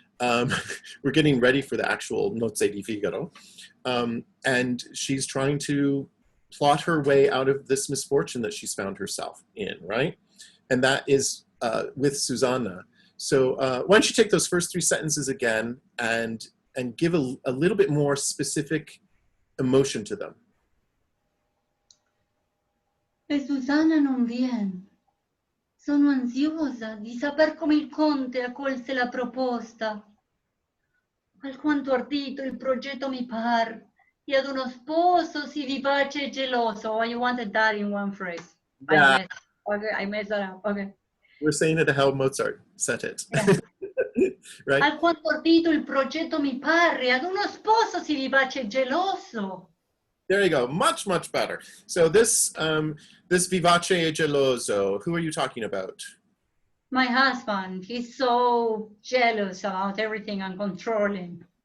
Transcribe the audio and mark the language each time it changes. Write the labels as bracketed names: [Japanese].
[English] We're getting ready for the actual Nozze di Figaro, and she's trying to plot her way out of this misfortune that she's found herself in, right? And that is with Susanna. So why don't you take those first three sentences again and give a little bit more specific emotion to them. [Italian] E Susanna non vien. Sono ansiosa di saper come il conte accolse la proposta. Alquanto ardito il progetto mi par, e ad uno sposo si vivace e geloso. [English] Oh, you wanted that in one phrase. Yeah. I messed that up. Okay. We're saying it how Mozart said it. Yeah. Right? [Italian] Alquanto ardito il progetto mi par, e ad uno sposo si vivace e geloso. [English] There you go. Much, much better. So this this [Italian] vivace e geloso, [English] who are you talking about? My husband, he's so jealous about everything and controlling.